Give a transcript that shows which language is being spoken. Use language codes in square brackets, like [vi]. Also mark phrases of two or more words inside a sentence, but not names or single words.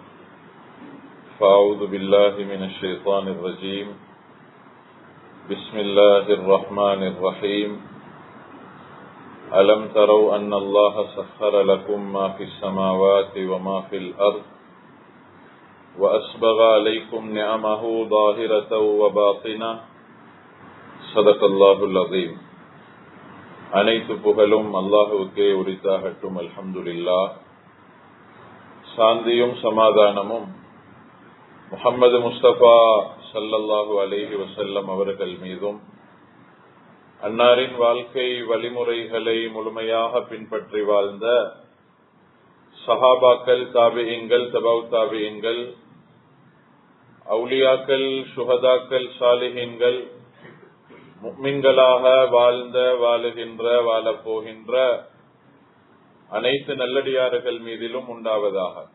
[ar] فأعوذ بالله من الشيطان الرجيم بسم الله الرحمن الرحيم ألم تروا أن الله سخر لكم ما في السماوات وما في الأرض وأسبغ عليكم نعمه ظاهرة وباطنة صدق الله العظيم. [ta] அனைத்து புகழும் அல்லாஹுவுக்கே உரித்தாகட்டும். அல்ஹம்துலில்லாஹ். சாந்தியும் சமாதானமும் முஹம்மது முஸ்தபா [ar] صلى الله عليه وسلم [ta] அவர்கள் மீதும், அன்னாரின் வாழ்க்கை வழிமுறைகளை முழுமையாக பின்பற்றி வாழ்ந்த சஹாபாக்கள், தாபிஈன்கள், தபவு தாபிஈன்கள், அவுலியாக்கள், சுஹதாக்கள், சாலிஹீன்கள், முஃமின்களாக வாழ்ந்த, வாழுகின்ற, வாழப்போகின்ற அனைத்து நல்லடியார்கள் மீதிலும் உண்டாவதாக.